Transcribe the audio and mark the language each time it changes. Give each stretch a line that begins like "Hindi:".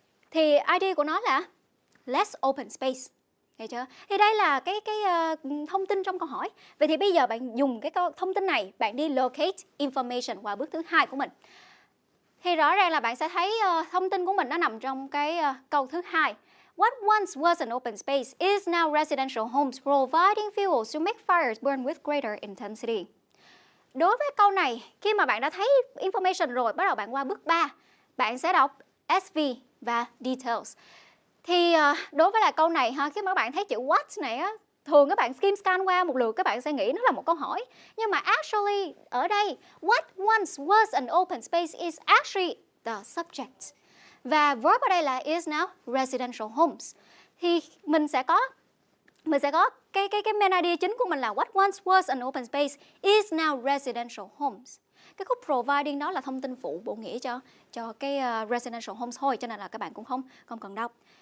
Vietnamese: Thì idea của nó là
English: less open space.
Vietnamese: Thấy chưa? Thì đây là cái thông tin trong câu hỏi. Vậy thì bây giờ bạn dùng cái thông tin này, bạn đi
English: locate information
Vietnamese: qua bước thứ 2 của mình. Thì rõ ràng là bạn sẽ thấy thông tin của mình nó nằm trong cái câu thứ 2.
English: What once was an open space is now residential homes providing fuel to make fires burn with greater intensity.
Vietnamese: Đối với câu này, khi mà bạn đã thấy information rồi, bắt đầu bạn qua bước 3. Bạn sẽ đọc SV và details. Thì đối với là câu này ha, khi mà các bạn thấy chữ what này á, thường các bạn skim scan qua một lượt các bạn sẽ nghĩ nó là một câu hỏi. Nhưng mà
English: actually
Vietnamese: ở đây,
English: what once was an open space is actually the subject.
Vietnamese: Và
English: verb
Vietnamese: ở đây là
English: is now residential homes.
Vietnamese: Thì mình sẽ có cái
English: main idea
Vietnamese: chính của mình là
English: what once was an open space is now residential homes.
Vietnamese: Cái khúc providing đó là thông tin phụ bổ nghĩa cho cái residential homes thôi, cho nên là các bạn cũng không cần đọc.